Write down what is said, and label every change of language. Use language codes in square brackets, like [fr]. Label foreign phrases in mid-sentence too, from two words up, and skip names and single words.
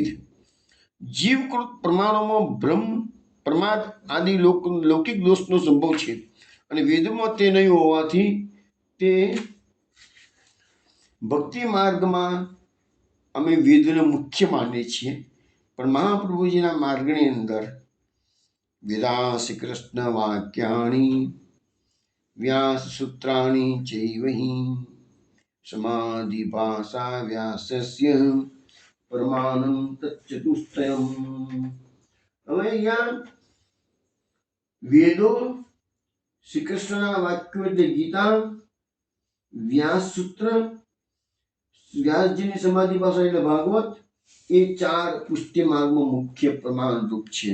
[gu] જીવકૃત પ્રમાણોમાં ભ્રમ, પ્રમાદ આદિ લૌકિક દોષનો સંભવ છે અને વેદમાં તે નહીં હોવાથી તે ભક્તિ માર્ગમાં અમે વેદને મુખ્ય માનીએ છીએ. પણ મહાપ્રભુજીના માર્ગની અંદર [sa] વેદા શ્રી કૃષ્ણ વાક્યાણી व्याससूत्राणि चैव हि समाधिभाषा व्यासस्य પરમાનંદ તચ્ચતુષ્ટયમ. [gu] હવે અહીંયા વેદો, શ્રી કૃષ્ણના વાક્યો એટલે ગીતા, વ્યાસ સૂત્ર, વ્યાસજીની સમાધિ ભાષા એટલે ભાગવત, એ ચાર પુષ્ટિ માર્ગમાં મુખ્ય પ્રમાણરૂપ છે.